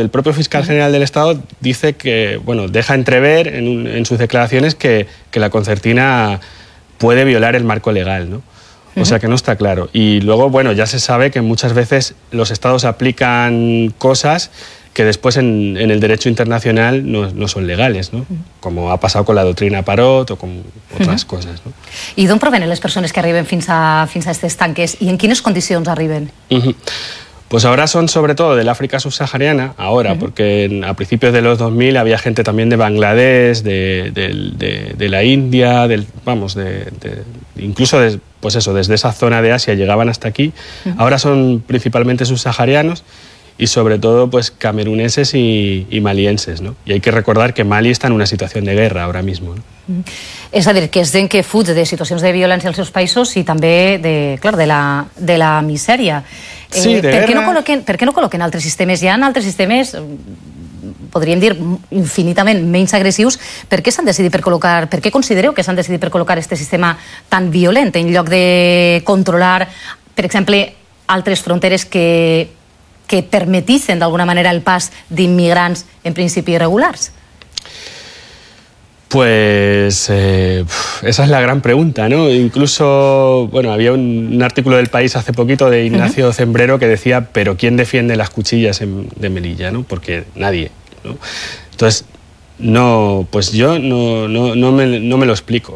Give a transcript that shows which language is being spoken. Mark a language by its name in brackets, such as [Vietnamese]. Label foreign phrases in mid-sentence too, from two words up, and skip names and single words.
[Spanish] El propio fiscal general del Estado dice que, deja entrever en sus declaraciones que la concertina puede violar el marco legal, ¿no? O sea que no está claro. Y luego, ya se sabe que muchas veces los estados aplican cosas que después en el derecho internacional no son legales, ¿no? Como ha pasado con la doctrina Parot o con otras cosas, ¿no? [Catalan] I d'on provenen les persones que arriben fins a aquestes tanques i en quines condicions arriben? [Spanish] Pues ahora son sobre todo del África subsahariana, porque a principios de los 2000 había gente también de Bangladesh, de la India, incluso desde esa zona de Asia llegaban hasta aquí. Ahora son principalmente subsaharianos y sobre todo cameruneses y malienses, ¿no? Y hay que recordar que Mali está en una situación de guerra ahora mismo, ¿no? [Catalan] És a dir, que és gent que fuig de situacions de violència als seus països i també de la misèria. [Spanish] Sí, de guerra. [Catalan] Per què no col·loquen altres sistemes? Hi ha altres sistemes, podríem dir, infinitament menys agressius. Per què s'han decidit per col·locar, per què considereu que s'han decidit per col·locar aquest sistema tan violent en lloc de controlar, per exemple, altres fronteres que permetissin d'alguna manera el pas d'immigrants en principi irregulars? [Spanish] Pues esa es la gran pregunta, ¿no? Incluso, había un artículo del País hace poquito de Ignacio Zembrero que decía, pero ¿quién defiende las cuchillas de Melilla, ¿no? Porque nadie, ¿no? Entonces, yo no me lo explico.